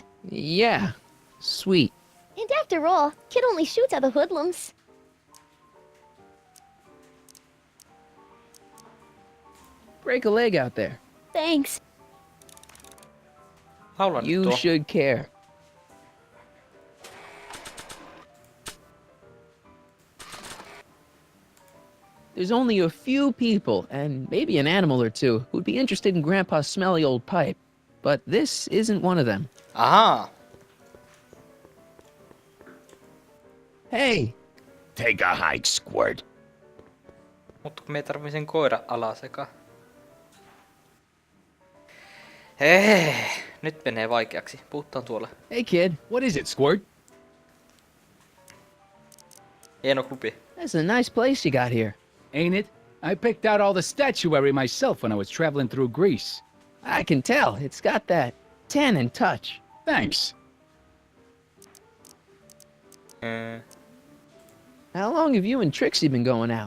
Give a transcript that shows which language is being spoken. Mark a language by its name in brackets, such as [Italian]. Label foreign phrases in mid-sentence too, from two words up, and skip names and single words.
[English] Yeah, sweet. And after all, Kid only shoots at the hoodlums. Break a leg out there. Thanks. [Finnish] Laula nyt [English] You [Finnish] tuo. [English] should care. There's only a few people, and maybe an animal or two, who'd be interested in Grandpa's smelly old pipe. But this isn't one of them. [Finnish] Ahaa. [English] Hey, Take a hike, Squirt. [Finnish] Mutta kun me tarvii sen koira alasekaan. Hei, nyt menee vaikeaksi. Puhutaan tuolla. [English] hey kid, What is it, Squirt? [Finnish] Hieno klubi. [English] that's a nice place you got here. Ain't it? I picked out all the statuary myself when I was traveling through Greece. I can tell, it's got that tannin touch. Thanks. How long have you and Trixie been going out?